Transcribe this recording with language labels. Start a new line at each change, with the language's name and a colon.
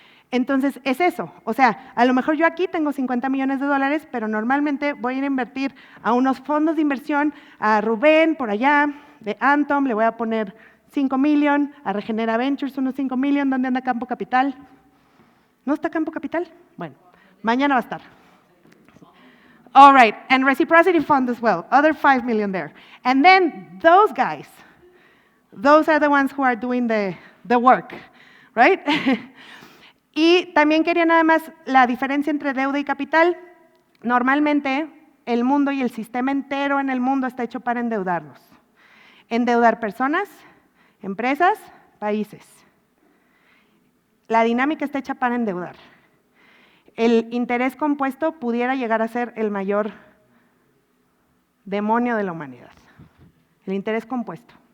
Spanish: Entonces, es eso. O sea, a lo mejor yo aquí tengo 50 millones de dólares, pero normalmente voy a ir a invertir a unos fondos de inversión, a Rubén, por allá, de Antom, le voy a poner 5 millones, a Regenera Ventures unos 5 millones, ¿dónde anda Campo Capital? ¿No está Campo Capital? Bueno, mañana va a estar.
English: All right, and Reciprocity Fund as well, other 5 million there. And then those guys, those are the ones who are doing the work, right?
Spanish: Y también quería nada más la diferencia entre deuda y capital. Normalmente el mundo y el sistema entero en el mundo está hecho para endeudarnos. Endeudar personas, empresas, países. La dinámica está hecha para endeudar. El interés compuesto pudiera llegar a ser el mayor demonio de la humanidad. El interés compuesto.